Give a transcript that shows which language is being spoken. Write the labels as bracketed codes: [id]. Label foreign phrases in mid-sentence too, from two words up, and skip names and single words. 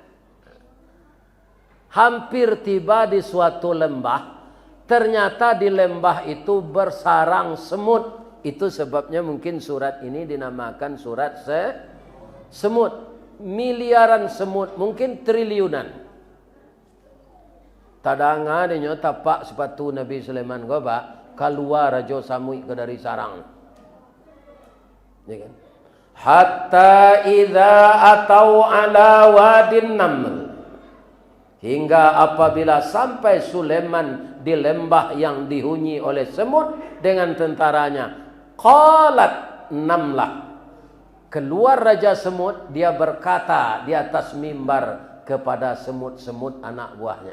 [id] Hampir tiba di suatu lembah. Ternyata di lembah itu bersarang semut. Itu sebabnya mungkin surat ini dinamakan surat semut. Miliaran semut, mungkin triliunan. [min] Tadanga dia tapak sepatu Nabi Sulaiman goba keluar rajo samui ke dari sarang. [id] Ya kan? [ar] Hatta idza atau ala wadin naml. [id] Hingga apabila sampai Sulaiman di lembah yang dihuni oleh semut dengan tentaranya. [ar] Qalat namlah. [id] Keluar Raja Semut, dia berkata di atas mimbar kepada semut-semut anak buahnya.